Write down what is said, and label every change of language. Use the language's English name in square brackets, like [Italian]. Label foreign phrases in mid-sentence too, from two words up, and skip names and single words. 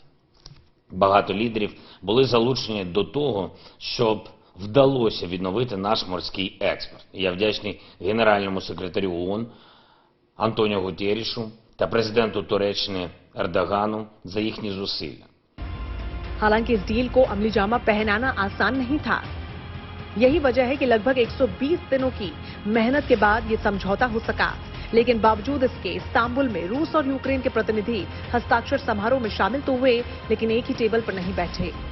[Ukrainian] Багато лідерів були залучені до того, щоб вдалося відновити наш морський експорт. Я вдячний Генеральному секретарю ООН Антоніо Гутеррешу та президенту Туреччини Ердогану за їхні зусилля. [Hindi] हालांकि इस डील को अमली जामा पहनाना आसान नहीं था। यही वजह है कि लगभग 120 दिनों की मेहनत के बाद ये समझौता हो सका। लेकिन बावजूद इसके इस्तांबुल में रूस और यूक्रेन के प्रतिनिधि हस्ताक्षर समारोह में शामिल तो हुए, लेकिन एक ही टेबल पर नहीं बैठे।